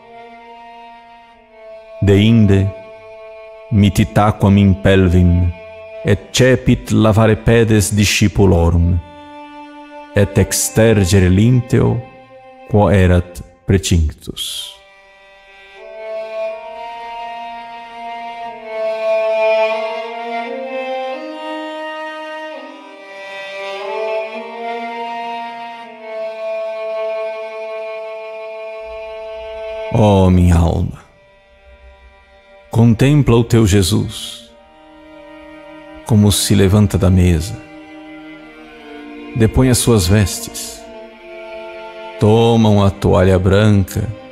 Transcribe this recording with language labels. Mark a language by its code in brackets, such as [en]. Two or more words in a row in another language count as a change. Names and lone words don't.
[la] Deinde mitit aquam in pelvim, et cepit lavare pedes discipulorum, et extergere linteo quo erat precinctus. [pt] Ó minha alma, contempla o teu Jesus, como se levanta da mesa, depõe as suas vestes, toma uma toalha branca,